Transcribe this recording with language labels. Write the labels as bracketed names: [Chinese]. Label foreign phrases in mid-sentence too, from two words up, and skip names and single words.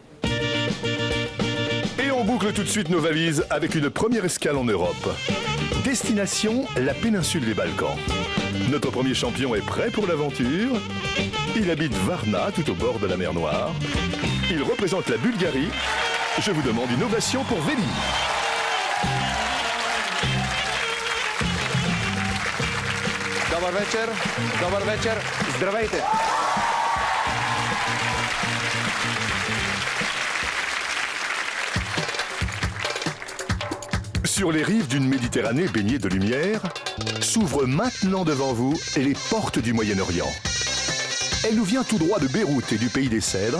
[French] Et on boucle tout de suite nos valises avec une première escale en Europe. Destination, la péninsule des Balkans. Notre premier champion est prêt pour l'aventure. Il habite Varna, tout au bord de la mer Noire. Il représente la Bulgarie. Je vous demande une ovation pour Veli. [Bulgarian] Добър вечер, добър вечер, здравейте. [French] Sur les rives d'une Méditerranée baignée de lumière, s'ouvrent maintenant devant vous les portes du Moyen-Orient. Elle nous vient tout droit de Beyrouth et du pays des Cèdres.